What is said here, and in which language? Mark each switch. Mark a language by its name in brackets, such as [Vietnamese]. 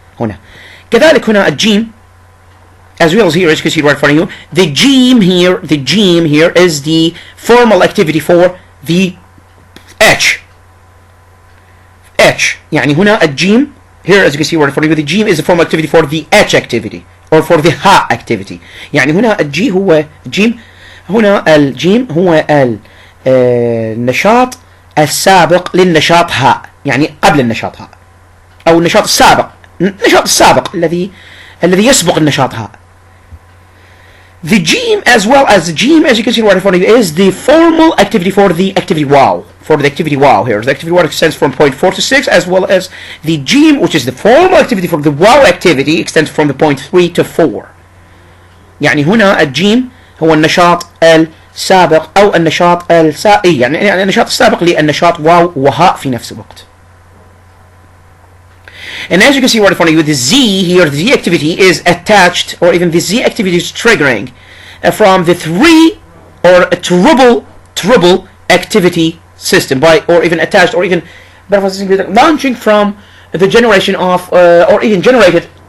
[Arabic] هنا كذلك هنا الجيم [English] as well as here, as you can see right in front of you, the gym here is the formal activity for the H. [Arabic] يعني هنا الجيم [English] here, as you can see right in front of you, the gym is the formal activity for the H activity or for the ha activity. [Arabic] يعني هنا الجي هو الجيم، هنا الجيم هو النشاط السابق للنشاط ها، يعني قبل النشاط ها، أو النشاط السابق الذي يسبق النشاط ها. [English] The gym as well as the gym, as you can see right in front of you, is the formal activity for the activity wow. For the activity wow here, the activity wow extends from point 4 to 6, as well as the gym, which is the formal activity for the wow activity, extends from the point 3 to 4. [Arabic] يعني هنا الجيم هو النشاط سابق أو النشاط يعني النشاط السابق للنشاط واو وهاء في نفس الوقت. [English] And as you can see right in front of you, the Z here, the Z activity is attached, or even the Z activity is triggering from the three or a triple activity system or even attached, or even launching from the generation of or even generated